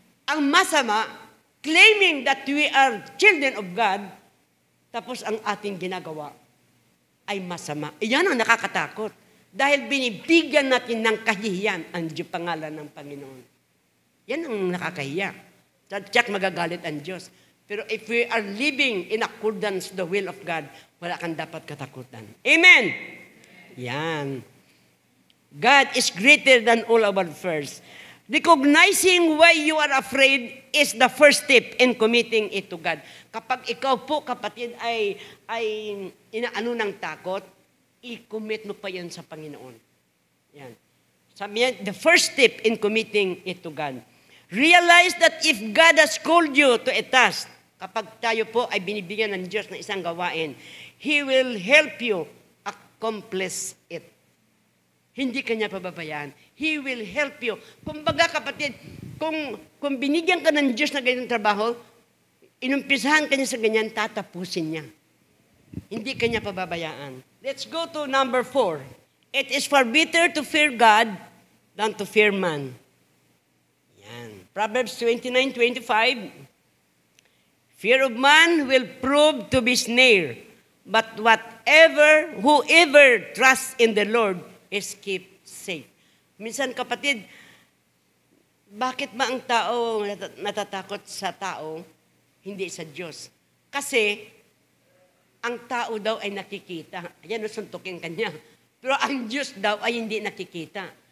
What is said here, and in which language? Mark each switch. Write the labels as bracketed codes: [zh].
[tl] ang masama, [en] claiming that we are children of God, [tl] tapos ang ating ginagawa ay masama. Iyan ang nakakatakot. Dahil binibigyan natin ng kahihiyan ang pangalan ng Panginoon. Yan ang nakakahiya. Tiyak magagalit ang Diyos. Pero [en] if we are living in accordance to the will of God, [tl] wala kang dapat katakutan. [en] Amen! [tl] Yan. [en] God is greater than all our fears. Recognizing why you are afraid is the first step in committing it to God. [tl] Kapag ikaw po, kapatid, ay inaano ng takot, i-commit mo pa yan sa Panginoon. Yan. Sabi yan, [en] the first step in committing it to God. Realize that if God has called you to a task, [tl] kapag tayo po ay binibigyan ng Diyos ng isang gawain, [en] He will help you accomplish it. [tl] Hindi kanya pababayaan. [en] He will help you. [tl] Kumbaga kapatid, kung binigyan ka ng Diyos na ganyan trabaho, inumpisahan ka niya sa ganyan, tatapusin niya. Hindi kanya pababayaan. [en] Let's go to number 4. It is far better to fear God than to fear man. [tl] Yan. [en] Proverbs 29:25. Fear of man will prove to be snare, but whoever trusts in the Lord is kept safe. [tl] Minsan kapatid, bakit ba ang tao natatakot sa tao, hindi sa Diyos? Kasi ang tao daw ay nakikita. Ayan, nasuntukin kanya. Pero ang Diyos daw ay hindi nakikita.